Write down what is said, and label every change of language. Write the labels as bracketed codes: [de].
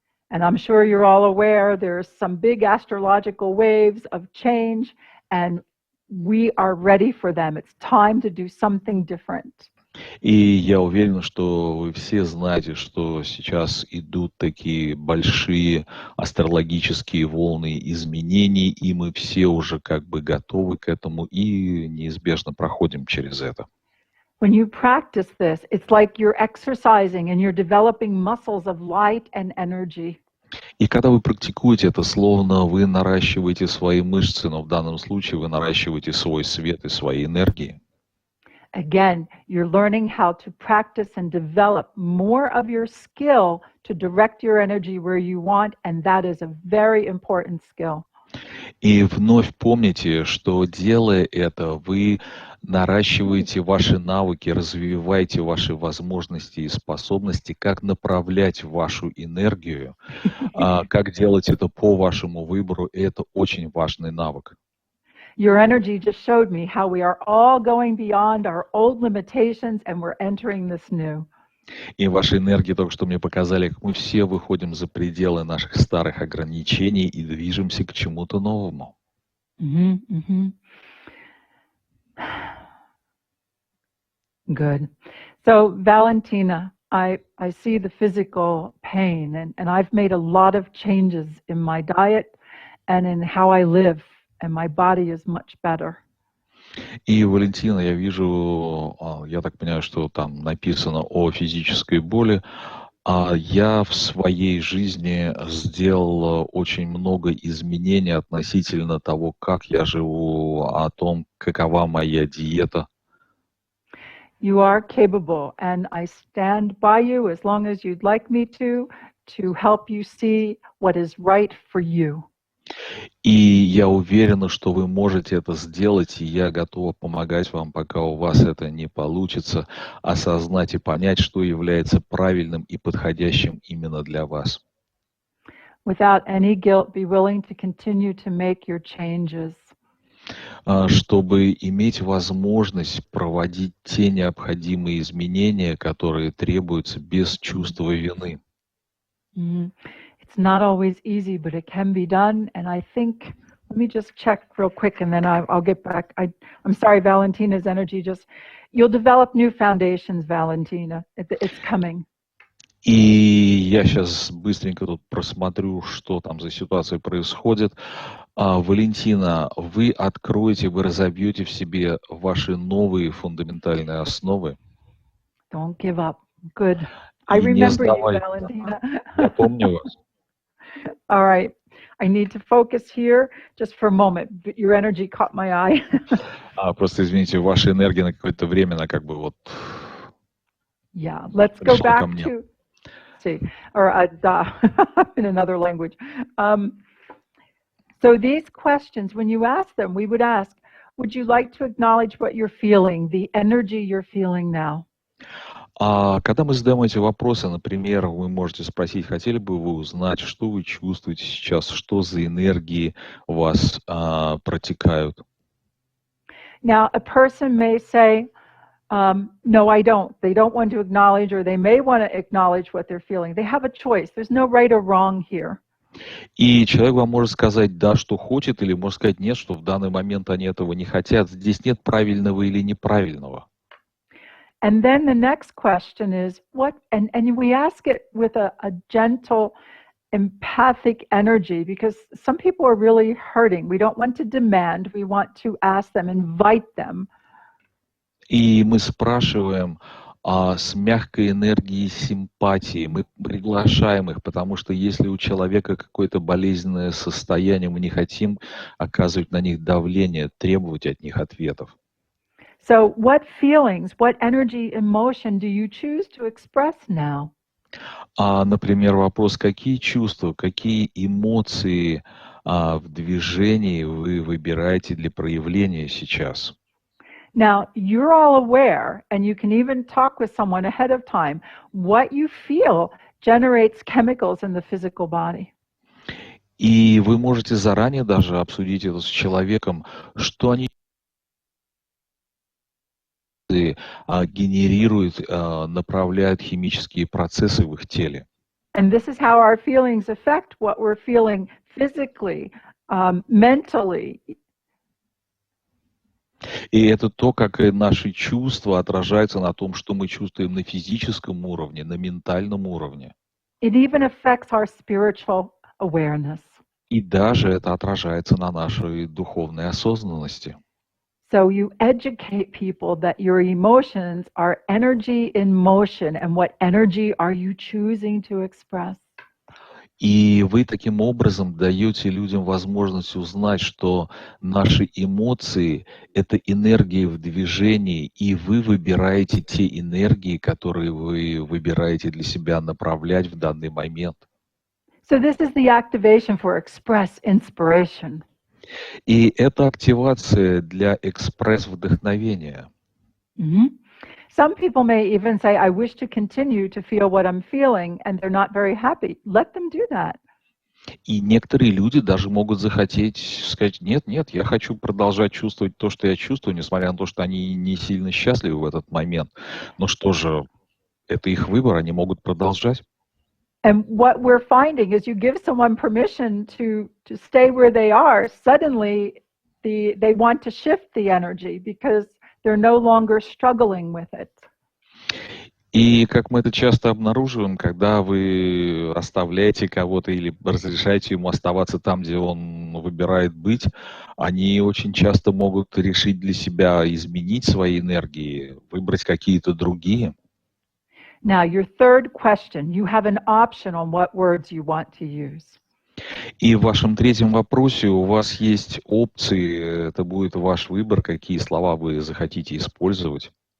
[en] And I'm sure you're all aware there's some big astrological waves of change, and we are ready for them. It's time to do something different. [ru] И я уверен, что вы все знаете, что сейчас идут такие большие астрологические волны изменений, и мы все уже как бы готовы к этому и неизбежно проходим через это. [en] When you practice this, it's like you're exercising and you're developing muscles of light and energy. [ru] И когда вы практикуете это, словно вы наращиваете свои мышцы, но в данном случае вы наращиваете свой свет и свои энергии. [en] Again, you're learning how to practice and develop more of your skill to direct your energy where you want, and that is a very important skill. [ru] И вновь помните, что делая это, вы наращиваете ваши навыки, развиваете ваши возможности и способности, как направлять вашу энергию, как делать это по вашему выбору, и это очень важный навык. [en] Your energy just showed me how we are all going beyond our old limitations and we're entering this new. [ru] И ваши энергии только что мне показали, как мы все выходим за пределы наших старых ограничений и движемся к чему-то новому. [en] Good. So, Valentina, I see the physical pain, and I've made a lot of changes in my diet and in how I live, and my body is much better. [ru] И, Валентина, я вижу, я так понимаю, что там написано о физической боли. Я в своей жизни сделал очень много изменений относительно того, как я живу, о том, какова моя диета. [en] You are capable, and I stand by you as long as you'd like me to help you see what is right for you. [ru] И я уверена, что вы можете это сделать, и я готова помогать вам, пока у вас это не получится, осознать и понять, что является правильным и подходящим именно для вас. [en] Without any guilt, be willing to continue to make your changes. [ru] Чтобы иметь возможность проводить те необходимые изменения, которые требуются без чувства вины. [en] It's not always easy, but it can be done. And I think, let me just check real quick and then I'll get back. I'm sorry, Valentina's energy you'll develop new foundations, Valentina. It's coming. [ru] И я сейчас быстренько тут просмотрю, что там за ситуация происходит. Валентина, вы откроете, вы разобьете в себе ваши новые фундаментальные основы. [en] Don't give up. Good. I remember you, Valentina. [ru] Я помню вас. [en] All right. I need to focus here just for a moment. Your energy caught my eye. [ru] Просто извините, ваша энергия на какое-то время, она как бы вот... [en] Yeah, let's go back to... See, or in another language. So these questions, when you ask them, we would ask, would you like to acknowledge what you're feeling, the energy you're feeling now? [ru] А когда мы задаем эти вопросы, например, вы можете спросить, хотели бы вы узнать, что вы чувствуете сейчас, что за энергии у вас протекают? [en] Now, a person may say, no, I don't. They don't want to acknowledge, or they may want to acknowledge what they're feeling. They have a choice. There's no right or wrong here. [ru] И человек вам может сказать да, что хочет, или может сказать нет, что в данный момент они этого не хотят. Здесь нет правильного или неправильного. [en] And then the next question is, and we ask it with a gentle, empathic energy, because some people are really hurting. We don't want to demand, we want to ask them, invite them. [ru] И мы спрашиваем с мягкой энергией симпатии, мы приглашаем их, потому что если у человека какое-то болезненное состояние, мы не хотим оказывать на них давление, требовать от них ответов. [en] So what feelings, what energy, emotion do you choose to express now? [ru] Например, вопрос, какие чувства, какие эмоции в движении вы выбираете для проявления сейчас? [en] Now, you're all aware, and you can even talk with someone ahead of time, what you feel generates chemicals in the physical body. [ru] И вы можете заранее даже обсудить это с человеком, что они генерируют, направляют химические процессы в их теле. [en] And this is how our feelings affect what we're feeling physically, mentally. [ru] И это то, как наши чувства отражаются на том, что мы чувствуем на физическом уровне, на ментальном уровне. [en] It even affects our spiritual awareness. [ru] И даже это отражается на нашей духовной осознанности. [en] So you educate people that your emotions are energy in motion, and what energy are you choosing to express? [ru] И вы таким образом даете людям возможность узнать, что наши эмоции — это энергии в движении, и вы выбираете те энергии, которые вы выбираете для себя направлять в данный момент. [en] So this is the activation for Express Inspiration. [ru] И это активация для экспресс-вдохновения. Mm-hmm. [en] Some people may even say, I wish to continue to feel what I'm feeling, and they're not very happy. Let them do that. [ru] И некоторые люди даже могут захотеть сказать, нет, я хочу продолжать чувствовать то, что я чувствую, несмотря на то, что они не сильно счастливы в этот момент. Но что же, это их выбор, они могут продолжать. [en] And what we're finding is you give someone permission to stay where they are, suddenly they want to shift the energy because they're no longer struggling with it. [ru] И как мы это часто обнаруживаем, когда вы оставляете кого-то или разрешаете ему оставаться там, где он выбирает быть, они очень часто могут решить для себя изменить свои энергии, выбрать какие-то другие. [en] Now, your third question, you have an option on what words you want to use. [ru] И в вашем третьем вопросе у вас есть опции, это будет ваш выбор, какие слова вы захотите использовать.